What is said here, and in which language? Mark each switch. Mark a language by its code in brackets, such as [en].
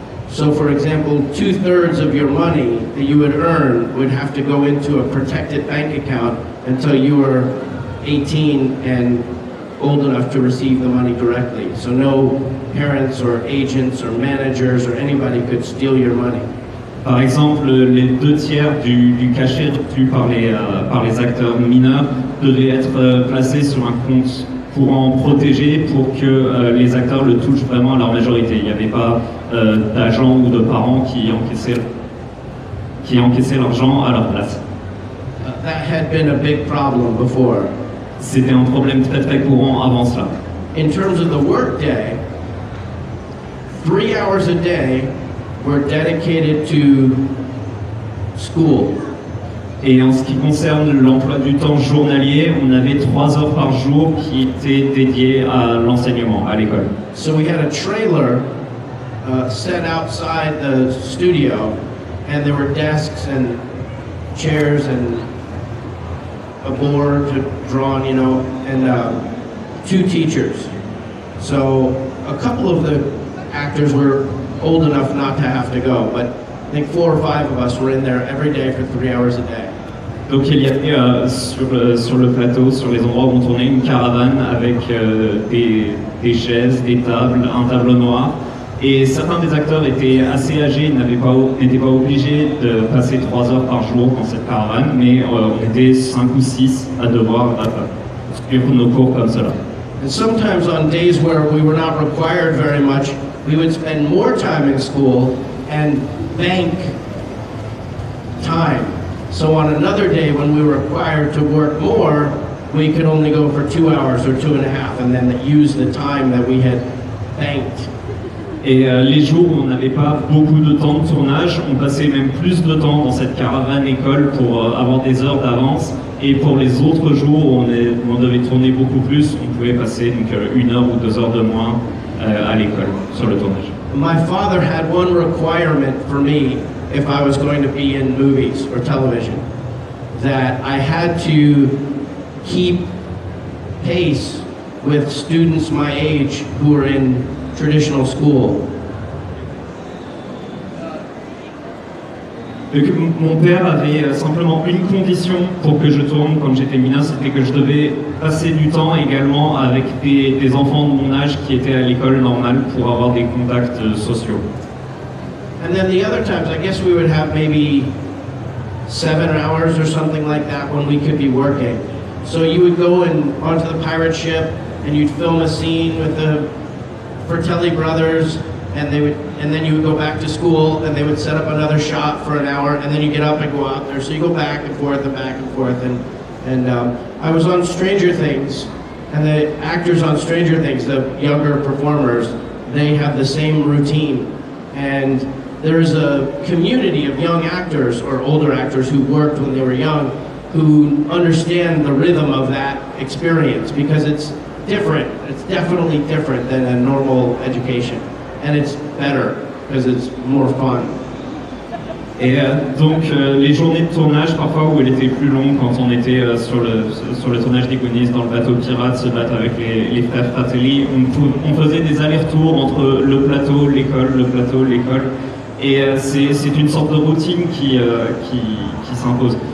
[en] So for example, 2/3 of your money that you would earn would have to go into a protected bank account until you were 18 and old enough to receive the money directly. So no parents or agents or managers or anybody could steal your money. [fr] Par exemple, les 2/3 du cachet reçu par les acteurs mineurs devaient être placés sur un compte courant protégé pour que les acteurs le touchent vraiment à leur majorité. Il n'y avait pas d'agents ou de parents qui encaissaient l'argent à leur place. [en] That had been a big problem before. [fr] C'était un problème très très courant avant cela. [en] In terms of the work day, 3 hours a day were dedicated to school. [fr] Et en ce qui concerne l'emploi du temps journalier, on avait 3 heures par jour qui étaient dédiées à l'enseignement, à l'école. [en] So we had a trailer set outside the studio, and there were desks and chairs and a board drawn, you know, and 2 teachers. So a couple of the actors were old enough not to have to go, but I think 4 or 5 of us were in there every day for 3 hours a day. [fr] Donc il y avait sur le plateau, sur les endroits où on tournait, une caravane avec des chaises, des tables, un tableau noir. Et certains des acteurs étaient assez âgés, n'étaient pas obligés de passer 3 heures par jour dans cette caravane, mais on était 5 ou 6 à devoir suivre nos cours comme cela. [en] And sometimes on days where we were not required very much, we would spend more time in school and bank time. So on another day when we were required to work more, we could only go for 2 hours or 2.5 and then use the time that we had banked. [fr] Et les jours où on n'avait pas beaucoup de temps de tournage, on passait même plus de temps dans cette caravane école pour avoir des heures d'avance. Et pour les autres jours où on devait tourner beaucoup plus, on pouvait passer donc 1 heure ou 2 heures de moins à l'école sur le tournage. [en] my father had one requirement for me if I was going to be in movies or television, that I had to keep pace with students my age who were in traditional school. [fr] Donc, mon père avait simplement une condition pour que je tourne quand j'étais mineur, c'était que je devais passer du temps également avec des enfants de mon âge qui étaient à l'école normale pour avoir des contacts sociaux. [en] And then the other times, I guess we would have maybe 7 hours or something like that when we could be working. So you would go onto the pirate ship and you'd film a scene with the Fratelli brothers, and then you would go back to school and they would set up another shot for an hour, and then you get up and go out there. So you go back and forth and back and forth. And I was on Stranger Things, and the actors on Stranger Things, the younger performers, they have the same routine. And there's a community of young actors or older actors who worked when they were young who understand the rhythm of that experience, because it's different. It's definitely different than a normal education. And it's better because it's more fun. [fr] Et donc les journées de tournage, parfois où elles étaient plus longues, quand on était sur le tournage des Goonies, dans le bateau pirate, se battre avec les frères Fratelli, on faisait des allers-retours entre le plateau, l'école, et c'est une sorte de routine qui s'impose.